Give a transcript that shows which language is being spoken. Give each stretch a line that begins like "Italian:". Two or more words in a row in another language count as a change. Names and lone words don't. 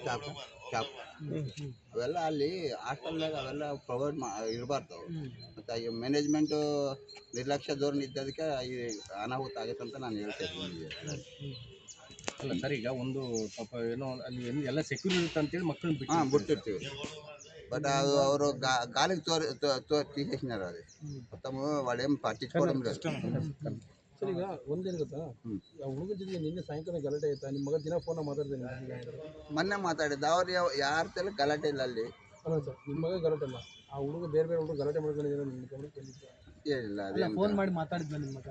Kannada: ಚಾಕು ಅವೆಲ್ಲ ಅಲ್ಲಿ ಹಾಸ್ಟೆಲ್ನಾಗ ಅವೆಲ್ಲ ಪ್ರೊವೈಡ್ ಇರಬಾರ್ದು ಅವು. ಮತ್ತು ಈ ಮ್ಯಾನೇಜ್ಮೆಂಟು ನಿರ್ಲಕ್ಷ್ಯ ಧೋರಣೆ ಇದ್ದದಕ್ಕೆ ಈ ಅನಾಹುತ ಆಗುತ್ತೆ ಅಂತ ನಾನು ಹೇಳ್ತಾ ಇದ್ದೀನಿ. ಅಲ್ಲ ಸರ್, ಈಗ ಒಂದು ಪಾಪ ಏನೋ ಅಲ್ಲಿ ಎಲ್ಲ ಸೆಕ್ಯೂರ್ ಇರುತ್ತೆ ಅಂತೇಳಿ ಮಕ್ಕಳನ್ನ ಬಿಟ್ಟು
Telugu: ಬಿಟ್ಟಿರ್ತೀವಿ. బట్ ಅವರು గాలికి తీసేసినారు. అది మొత్తం వాళ్ళు ఏం పట్టించుకోవడం లేదు.
Kannada: ಸರ್, ಈಗ ಒಂದೇನು ಗೊತ್ತಾ, ಹುಡುಗ ಜೊತೆಗೆ ನಿನ್ನೆ ಸಾಯಂಕಾಲ ಗಲಾಟೆ ಆಯ್ತಾ? ನಿಮ್ಮ ಮಗ ದಿನ ಫೋನ್ ಮಾತಾಡ್ತೇನೆ. ಮೊನ್ನೆ ಮಾತಾಡಿದ್ದ ಅವ್ರು ಯಾರ ತಲೆ ಗಲಾಟೆ ಇಲ್ಲ ಅಲ್ಲಿ. ಅಲ್ಲ ಸರ್, ನಿಮ್ಮ ಮಗ ಗಲಾಟೆ ಇಲ್ಲ, ಆ ಹುಡುಗ ಬೇರೆ ಹುಡುಗ ಗಲಾಟೆ ಮಾಡ್ಕೊಂಡಿದ್ದೀರ ನಿಮ್ಮ ಗಮನಕ್ಕೆ ಏನಿಲ್ಲ. ಅದೇ ಫೋನ್ ಮಾಡಿ ಮಾತಾಡಿದ್ದ ನಿಮ್ಮ ಮಗ